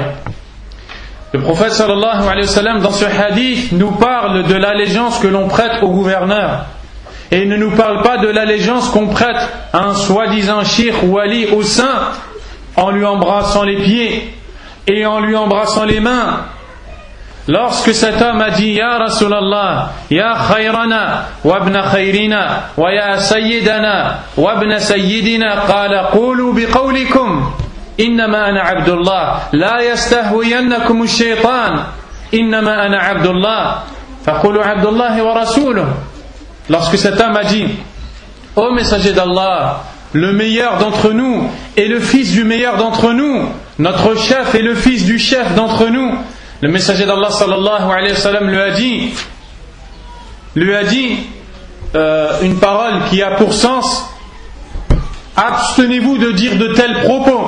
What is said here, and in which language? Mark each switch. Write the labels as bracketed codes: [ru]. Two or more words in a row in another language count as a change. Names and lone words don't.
[fr] Le prophète [ar] صلى الله عليه وسلم [fr] dans ce hadith nous parle de l'allégeance que l'on prête au gouverneur. Et il ne nous parle pas de l'allégeance qu'on prête à un soi-disant shir ou wali au saint en lui embrassant les pieds et en lui embrassant les mains. Lorsque cet homme a dit [ar] يا رسول الله، يا خيرنا، وابن خيرنا، ويا سيدنا، وابن سيدنا، قال قولوا بقولكم. إنما أنا عبد الله لا يستهوينكم الشيطان إنما أنا عبد الله فقولوا عبد الله ورسوله. [fr] Lorsque cet homme a dit ô messager d'Allah, le meilleur d'entre nous est le fils du meilleur d'entre nous, notre chef est le fils du chef d'entre nous, le messager d'Allah [ar] صلى الله عليه وسلم [fr] lui a dit une parole qui a pour sens: abstenez-vous de dire de tels propos.